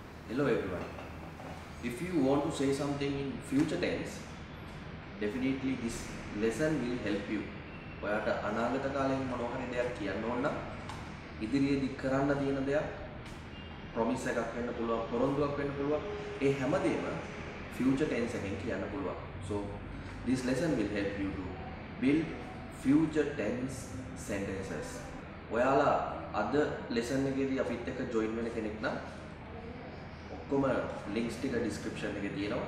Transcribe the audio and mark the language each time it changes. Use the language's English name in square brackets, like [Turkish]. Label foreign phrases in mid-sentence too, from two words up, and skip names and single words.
[English] Hello everyone. If you want to say something in future tense, definitely this lesson will help you. [Sinhala] ඔයාට අනාගත කාලයෙන් මොනවා හරි දෙයක් කියන්න ඕන නම් ඉදිරියේදී කරන්න තියෙන දෙයක් promise එකක් වෙන්න පුළුවන්, පොරොන්දුවක් වෙන්න පුළුවන්. ඒ හැමදේම [English] future tense [Sinhala] එකෙන් කියන්න පුළුවන්. [English] So this lesson will help you to build future tense sentences. [Sinhala] ඔයාලා අද lesson එකේදී අපිත් එක්ක join වෙන කෙනෙක් නම් ඔක්කොම links ටික description එකේ තියෙනවා.